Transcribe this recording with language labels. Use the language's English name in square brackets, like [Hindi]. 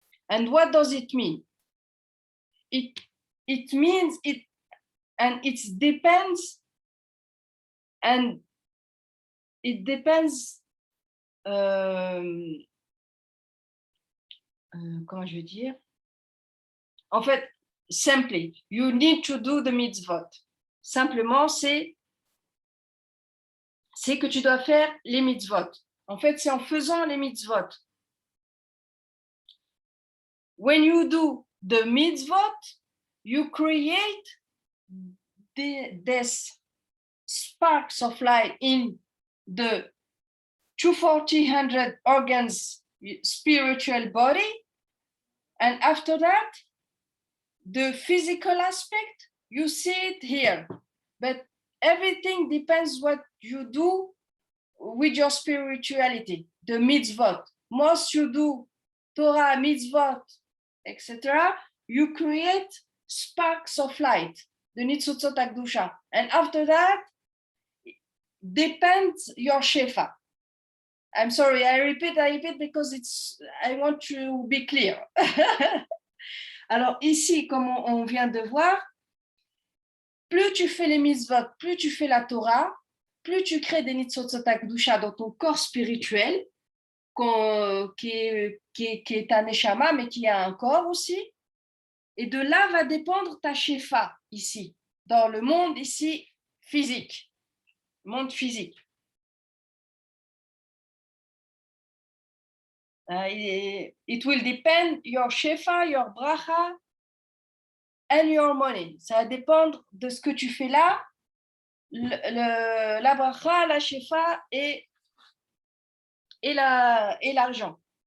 [English] And what does it mean? It means it, and it depends, and it depends, [French] comment je veux dire? En fait, [English] simply, you need to do the mitzvot. [French] Simplement, c'est que tu dois faire les mitzvot. En fait, c'est en faisant les mitzvot. [English] When you do the mitzvot, you create these sparks of light in the 2400 organs spiritual body, and after that, the physical aspect, you see it here, but everything depends what you do with your spirituality, the mitzvot. Most you do Torah, mitzvot, etc., you create sparks of light, the Nitsotsot Akdusha. And after that, depends your Shefa. I'm sorry, I repeat because I want to be clear. [French] Alors ici, comme on vient de voir, plus tu fais les mitzvot, plus tu fais la Torah, plus tu crées des nitzotzot hakdusha dans ton corps spirituel, qui est un neshama, mais qui a un corps aussi. Et de là va dépendre ta shefa ici, dans le monde ici physique, monde physique. [English] It will depend your shefa, your bracha, and your money. [French] Ça va dépendre de ce que tu fais là, la bracha, la shefa et l'argent.